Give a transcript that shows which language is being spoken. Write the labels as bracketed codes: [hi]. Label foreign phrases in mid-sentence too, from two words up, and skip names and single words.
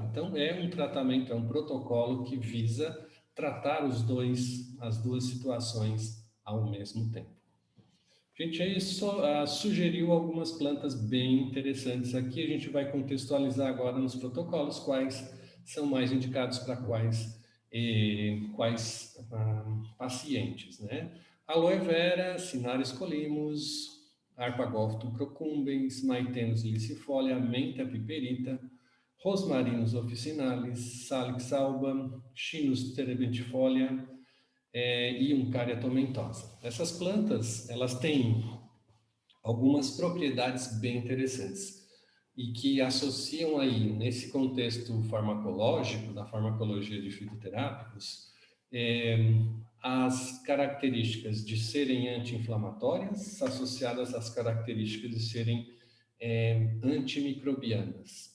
[pt] Então, é um tratamento, é um protocolo que visa tratar as duas situações ao mesmo tempo. A gente aí sugeriu algumas plantas bem interessantes aqui. A gente vai contextualizar agora nos protocolos quais são mais indicados para quais pacientes, né? Aloe vera, Cinaris colimus, Arpagophytum procumbens, Maitenus licifolia, Menta piperita, Rosmarinus officinalis, Salix alba, Chinus terebentifolia, e Uncaria tomentosa. Essas plantas, elas têm algumas propriedades bem interessantes e que associam aí, nesse contexto farmacológico, da farmacologia de fitoterápicos, as características de serem anti-inflamatórias associadas às características de serem antimicrobianas.